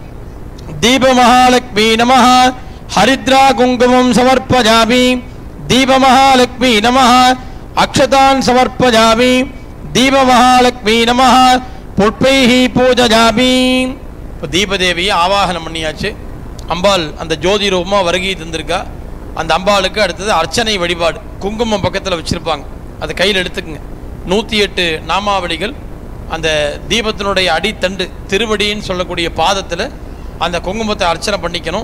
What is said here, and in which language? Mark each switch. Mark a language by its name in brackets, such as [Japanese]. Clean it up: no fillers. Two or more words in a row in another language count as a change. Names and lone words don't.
[Sanskrit] दीप महालक्ष्मी नमः हरिद्रा कुंकुमं समर्पयामि. दीप महालक्ष्मी नमः अक्षतान् समर्पयामि. दीप महालक्ष्मी नमः पुष्पैः पूजयामि. [Tamil] दीपदेवी ஆவாகனம் பண்ணியாச்சு. அம்பாள் அந்த ஜோதி ரூபமா வருகை தந்திருக்கா. அந்த அம்பாளுக்கு அடுத்தது அர்ச்சனை வழிபாடு. குங்குமம் பக்கத்தில் வச்சிருப்பாங்க, அதை கையில் எடுத்துக்குங்க. 108 நாமாவளிகள் அந்த தீபத்தினுடைய அடித்தண்டு திருவடின்னு சொல்லக்கூடிய பாதத்தில் அந்த குங்குமத்தை அர்ச்சனை பண்ணிக்கணும்.